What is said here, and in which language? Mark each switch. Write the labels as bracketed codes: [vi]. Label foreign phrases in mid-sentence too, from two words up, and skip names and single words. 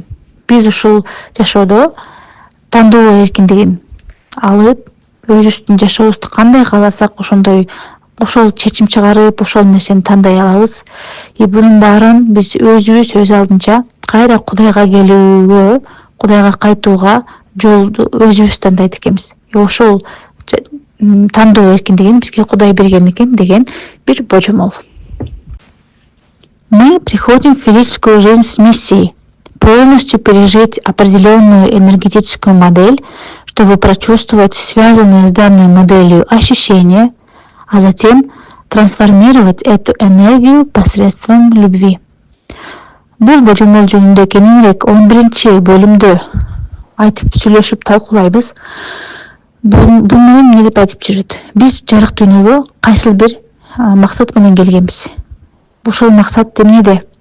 [ky] Биз ушул жашоодо тандоо эркиндигин алып, өзүбүздүн жашообузду кандай кааласак, ошол чечим чыгарып, ошол нерсени тандай алабыз. И бунун баарын биз өзүбүз өз алдынча кайра Кудайга келүүгө, Кудайга кайтууга жолду өзүбүз тандайт экенбиз. Ошол тандоо эркиндигин бизге Кудай берген экен деген бир божомол. [ru] Мы приходим в физическую жизнь с миссией полностью пережить определенную энергетическую модель, чтобы прочувствовать связанные с данной моделью ощущения, а затем трансформировать эту энергию посредством любви. [ky] Бул божомол жөнүндө кененирээк 11 бөлүмдө айтып сүйлөшүп талкуулайбыз. Бул менен эмне деп айтып жүрөт? Биз жарык дүйнөгө кайсыл бир максат менен келгенбиз. Ушул максат эмнеде?